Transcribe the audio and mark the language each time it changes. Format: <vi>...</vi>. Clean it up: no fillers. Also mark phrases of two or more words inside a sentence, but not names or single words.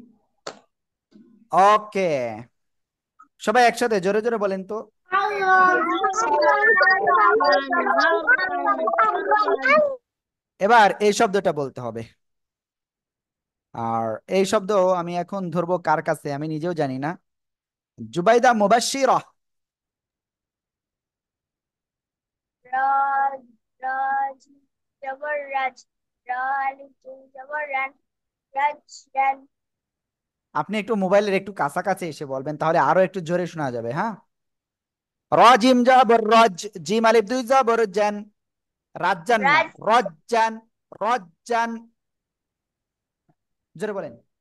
<bn>ওকে, সবাই একসাথে জোরে জোরে বলেন তো। এবার এই শব্দটা বলতে হবে। আর এই শব্দ আমি এখন ধরবো কার কাছে আমি নিজেও জানি না। জুবাইদা মুবাশশিরা। Raj. Raj. Jabbar Raj. Raj. Jabbar Ran. Raj. Ran. আপনি একটু মোবাইলের একটু কাছাকাছি এসে বলবেন, তাহলে আরো একটু জোরে শোনা যাবে। হ্যাঁ। রজিম জাবর রজ। জিম আলিফ দুই জাবর জান। রাজ্জান না, Raj. রজ্জান। রজ্জান। জোরে বলেন।</bn>